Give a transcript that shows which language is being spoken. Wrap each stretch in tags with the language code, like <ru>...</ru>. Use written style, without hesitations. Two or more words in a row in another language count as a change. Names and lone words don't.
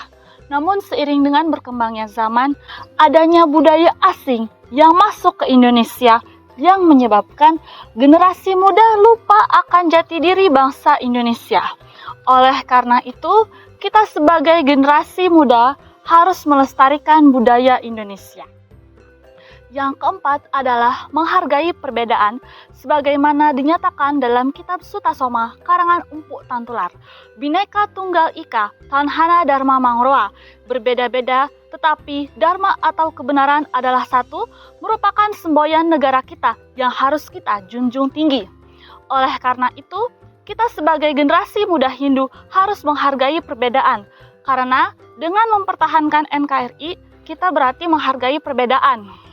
<id>Namun seiring dengan berkembangnya zaman, adanya budaya asing yang masuk ke Indonesia yang menyebabkan generasi muda lupa akan jati diri bangsa Indonesia. Oleh karena itu, kita sebagai generasi muda harus melestarikan budaya Indonesia. Yang keempat adalah menghargai perbedaan sebagaimana dinyatakan dalam kitab Sutasoma karangan Empu Tantular.</id> <kaw>Bhinneka Tunggal Ika, Tanhana Dharma Mangroa.</kaw> <id>Berbeda-beda tetapi dharma atau kebenaran adalah satu, merupakan semboyan negara kita yang harus kita junjung tinggi. Oleh karena itu, kita sebagai generasi muda Hindu harus menghargai perbedaan. Karena dengan mempertahankan NKRI, kita berarti menghargai perbedaan.</id>